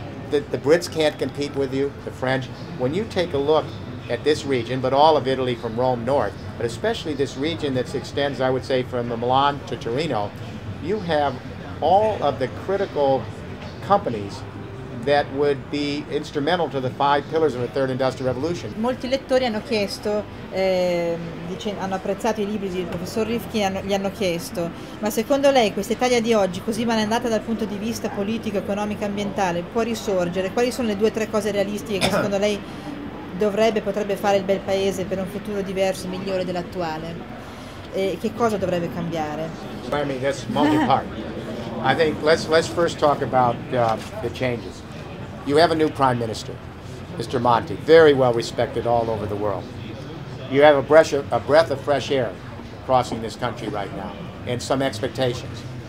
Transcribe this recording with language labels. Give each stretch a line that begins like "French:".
English: The Brits can't compete with you, the French. When you take a look at this region, but all of Italy from Rome north, but especially this region that extends, I would say, from Milan to Torino, you have all of the critical companies that would be instrumental to the 5 pillars of the third industrial revolution.
Italian: Molti lettori hanno chiesto, hanno apprezzato i libri del professor Rifkin, gli hanno chiesto, ma secondo lei questa Italia di oggi, così malandata dal punto di vista politico, economico e ambientale, può risorgere? Quali sono le 2 o 3 cose realistiche che secondo lei potrebbe fare il bel paese per un futuro diverso, migliore dell'attuale? Che cosa dovrebbe cambiare?
English: I mean, that's multi-part. I think let's first talk about the changes. You have a new prime minister, Mr. Monti, very well respected all over the world. You have a breath of fresh air crossing this country right now, and some expectations.